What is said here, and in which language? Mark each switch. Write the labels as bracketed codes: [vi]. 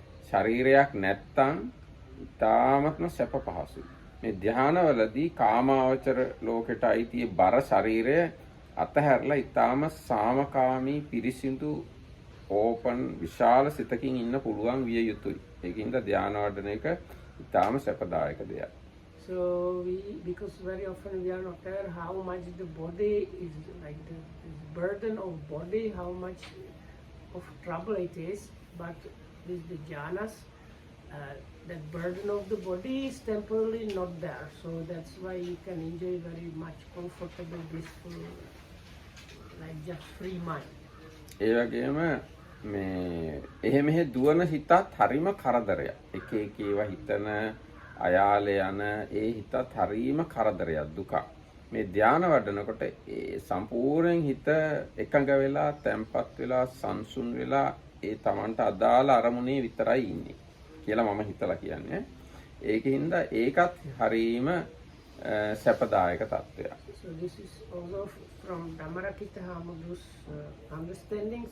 [si] ශරීරයක් නැත්තම් ඉතාමත්ම සැප පහසුයි. මේ ධානවලදී කාමාවචර ලෝකෙට අයිති බර ශරීරය අතහැරලා ඉතාම සාමකාමී පිරිසිදු ඕපන් විශාල සිතකින් ඉන්න පුළුවන් විය යුතුයි. ඒකින්ද ධාන වඩන එක ඉතාම සැපදායක දෙයක්. [en] So because very often we are not aware how much the body is like the burden of body, how much of trouble it is, but with the jhanas, that burden of the body is temporarily not there. So that's why you can enjoy very much comfortable, blissful, like just free mind. [si] ඒ වගේම මේ එහෙ මෙහෙ දුවන හිතත් හරිම කරදරයක්. එක එක ඒවා හිතන අයාලේ යන ඒ හිතත් හරිම කරදරයක් දුක. මේ ධාන වඩනකොට ඒ සම්පූර්ණයෙන් හිත එකඟ වෙලා තැම්පත් වෙලා සංසුන් වෙලා ඒ Tamanට අදාළ අරමුණේ විතරයි ඉන්නේ කියලා මම හිතලා කියන්නේ. ඒකින්ද ඒකත් හරිම සැපදායක තත්ත්වයක්. [en] So this is also from Dhammarakita Hamadu's understanding.